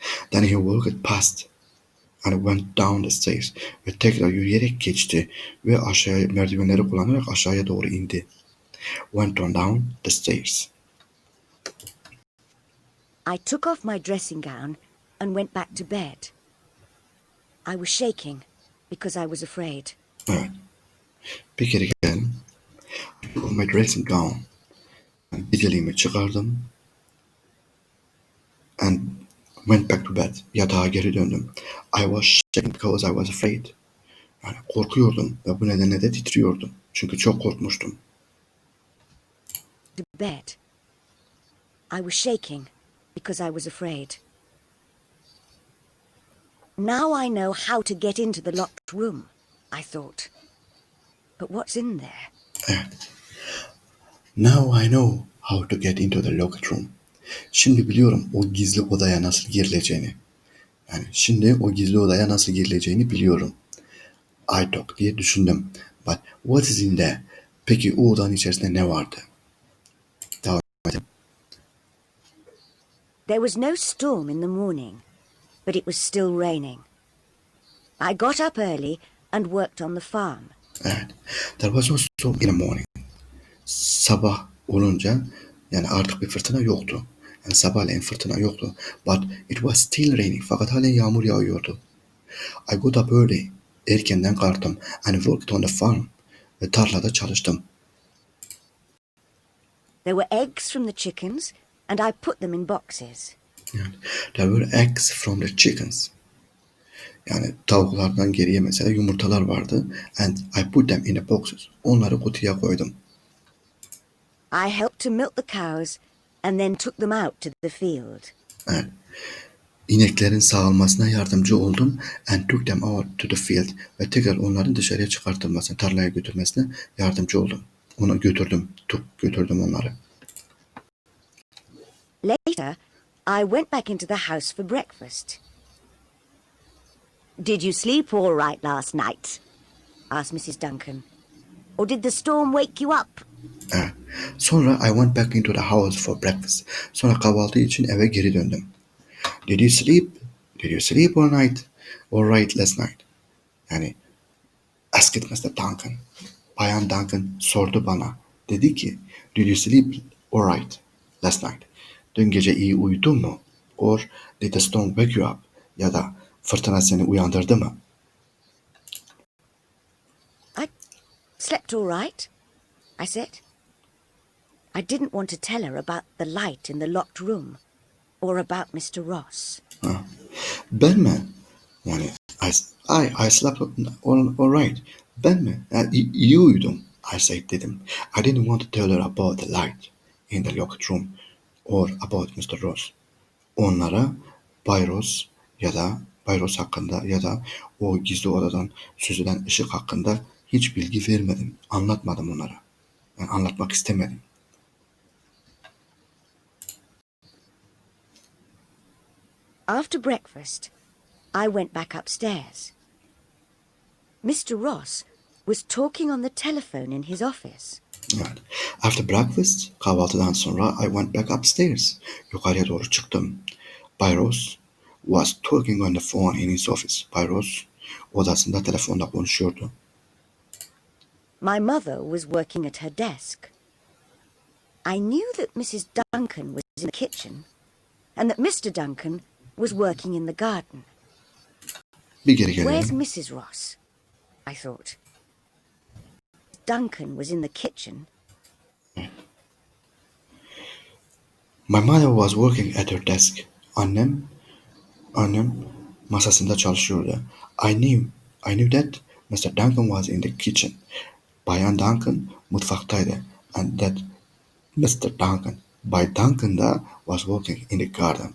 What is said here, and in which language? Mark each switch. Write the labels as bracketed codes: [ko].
[en] Then he walked past and went down the stairs. [tr] Ve tekrar yürüyerek geçti ve aşağıya merdivenleri kullanarak aşağıya doğru indi. [en] Went on down the stairs. I took off my dressing gown and went back to bed. I was shaking because I was afraid. [tr] Evet. Bir kere geldim. [en] I took off my dressing gown. [tr] Yani geceliğimi çıkardım. [en] And went back to bed. [tr] Yatağa geri döndüm. [en] I was shaking because I was afraid. [tr] Yani korkuyordum ve bu nedenle de titriyordum. Çünkü çok korkmuştum. [en] To bed. I was shaking because I was afraid. Now I know how to get into the locked room, I thought. But what's in there? [tr] Evet. [en] Now I know how to get into the locked room. [tr] Şimdi biliyorum o gizli odaya nasıl girileceğini. Yani şimdi o gizli odaya nasıl girileceğini biliyorum. [en] I thought [tr] diye düşündüm. [en] But what is in there? [tr] Peki o odanın içerisinde ne vardı? Devam edelim. [en] There was no storm in the morning, but it was still raining. I got up early and worked on the farm. [tr] Evet. [en] There was no storm in the morning. [tr] Sabah olunca yani artık bir fırtına yoktu. Yani sabahleyin fırtına yoktu. [en] But it was still raining. [tr] Fakat halen yağmur yağıyordu. [en] I got up early. [tr] Erkenden kalktım. [en] And worked on the farm. [tr] Ve tarlada çalıştım. [en] There were eggs from the chickens, and I put them in boxes. [tr] Yani, [en] there were eggs from the chickens. [tr] Yani tavuklardan geriye mesela yumurtalar vardı. [en] And I put them in the boxes. [tr] Onları kutuya koydum. [en] I helped to milk the cows and then took them out to the field. [tr] Evet. İneklerin sağılmasına yardımcı oldum. [en] And took them out to the field. [tr] Ve tekrar onların dışarıya çıkartılmasına, tarlaya götürmesine yardımcı oldum. Onu götürdüm. Götürdüm onları. [en] Later, I went back into the house for breakfast. "Did you sleep all right last night?" asked Mrs. Duncan. "Or did the storm wake you up?" [tr] Evet. Sonra [en] I went back into the house for breakfast. [tr] Sonra kahvaltı için eve geri döndüm. [en] Did you sleep? Did you sleep all night? All right last night. [tr] Yani [en] asked Mr. Duncan. [tr] Bayan Duncan sordu bana. Dedi ki, [en] did you sleep all right last night? [tr] Dün gece iyi uyudun mu? [en] Or did the storm wake you up? [tr] Ya da fırtına seni uyandırdı mı? [en] "I slept all right," I said. I didn't want to tell her about the light in the locked room or about Mr. Ross. [tr] Ha. Ben mi? Yani [en] I slept all right. [tr] Ben mi? Yani iyi uyudum. [en] I said [tr] dedim. [en] I didn't want to tell her about the light in the locked room or about Mr. Ross. [tr] Onlara Bay Ross ya da Bay Ross hakkında ya da o gizli odadan süzülen ışık hakkında hiç bilgi vermedim. Anlatmadım onlara. Yani anlatmak istemedim. [en] After breakfast, I went back upstairs. Mr. Ross was talking on the telephone in his office. [tr] Evet. [en] After breakfast, [tr] kahvaltıdan sonra [en] I went back upstairs. [tr] Yukarıya doğru çıktım. Bay Ross [en] was talking on the phone in his office. [tr] Bay Ross odasında telefonda konuşuyordu. [en] My mother was working at her desk. I knew that Mrs. Duncan was in the kitchen and that Mr. Duncan was working in the garden. [tr] Bir geri [en] Where's [tr] gelelim. [en] Mrs. Ross? I thought. Duncan was in the kitchen. My mother was working at her desk. [tr] Annem masasında çalışıyordu. [en] I knew that Mr. Duncan was in the kitchen. [tr] Bayan Duncan mutfaktaydı. [en] And that Mr. Duncan, [tr] Bay Duncan da [en] was working in the garden.